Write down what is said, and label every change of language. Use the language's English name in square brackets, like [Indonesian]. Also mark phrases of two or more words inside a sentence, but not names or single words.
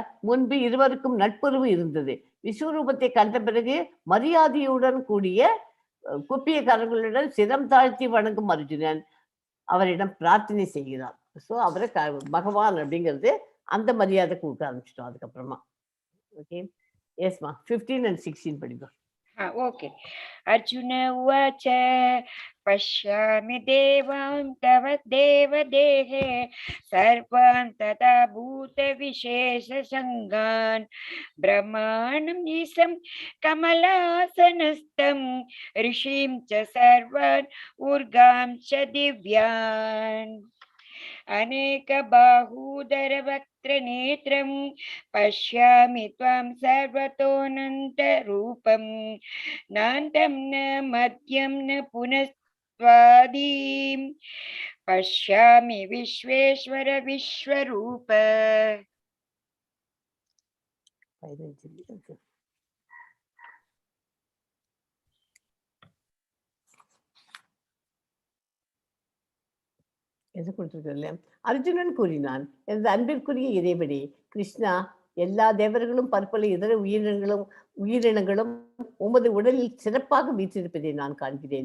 [Tamil] முன்பு இருவருக்கும் நட்புறவு இருந்தது. விஸ்வரூபத்தை கண்ட பிறகு மரியாதையுடன் கூடிய குப்பிய கரங்களுடன் சிரம் தாழ்த்தி வணங்கும் அர்ஜுனன் அவரிடம் பிரார்த்தனை செய்கிறான். ஸோ அவரை பகவான் அப்படிங்கிறது அந்த மரியாதை கொடுக்க ஆரம்பிச்சிட்டோம் அதுக்கப்புறமா. ஓகே. எஸ்மா 15 and 16 படிப்போம். [English] ओके. [Sanskrit] अर्जुन उवाच पश्यामि देवान् तव देवदेहे सर्वान् तथा भूतविशेषसङ्गान् ब्रह्माणं ईशं कमलासनस्थं ऋषिं च सर्वान् ऊर्गां च दिव्यान् अनेकबाहूदरवक्त्रनेत्रं पश्यामि त्वां सर्वतोऽनन्तरूपं नान्तं न मध्यं न पुनस्त्वादिं पश्यामि विश्वेश्वर विश्वरूप. [Tamil] எது கொடுத்துருக்கல. அர்ஜுனன் கூறினான், எனது அன்பிற்குரிய இறைவனே கிருஷ்ணா, எல்லா தேவர்களும் பற்பல இதர உயிரினங்களும் உமது உடலில் சிறப்பாக வீற்றிருப்பதை நான் காண்கிறேன்.